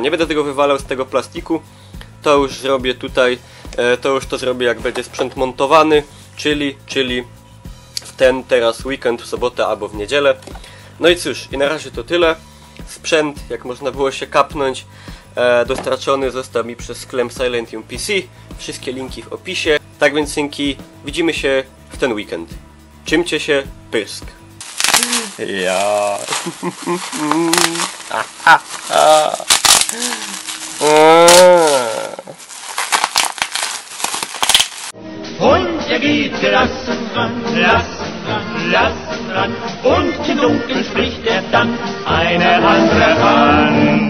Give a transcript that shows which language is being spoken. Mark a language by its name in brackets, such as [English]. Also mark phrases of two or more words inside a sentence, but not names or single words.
[Polish] Nie będę tego wywalał z tego plastiku. To już zrobię tutaj, to zrobię, jak będzie sprzęt montowany, czyli w ten teraz weekend, w sobotę albo w niedzielę. No i cóż, i na razie to tyle. Sprzęt, jak można było się kapnąć, dostarczony został mi przez sklep Silentium PC. Wszystkie linki w opisie. Tak więc, synki, widzimy się w ten weekend. Czymcie się, pysk. [German] Ja. Und geht gelassen ran, lassen ran, und im Dunkeln spricht dann eine andere an.